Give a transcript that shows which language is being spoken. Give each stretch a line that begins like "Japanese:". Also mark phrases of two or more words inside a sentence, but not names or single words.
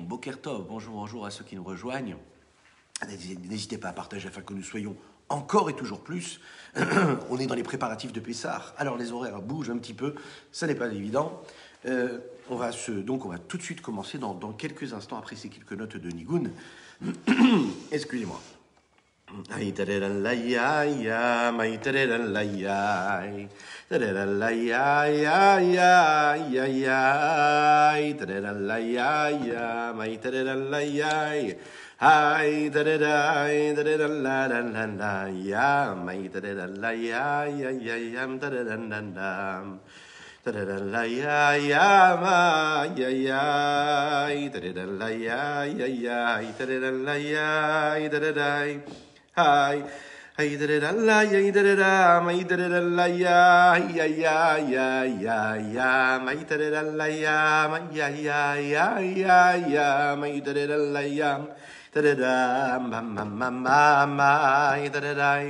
Hebrew: בוקר טוב,
French: bonjour à ceux qui nous rejoignent. N'hésitez pas à partager afin que nous soyons encore et toujours plus. On est dans les préparatifs de Pessah. Alors les horaires bougent un petit peu, ça n'est pas évident. On va tout de suite commencer dans quelques instants après ces quelques notes de Nigun. Excusez-moi. Ay tararalaya ya may tararalaya tararalaya ya ya ya tararalaya ya may tararalaya ay tararalaya may tararalaya ya ya tararalandam tararalaya ya ma ya ya tararalaya ya ya tararalaya tararai Hi, hey, did Allah, ya, did Allah, my did Allah, ya, my did Allah, ya, my my did Allah, ya, did my did I.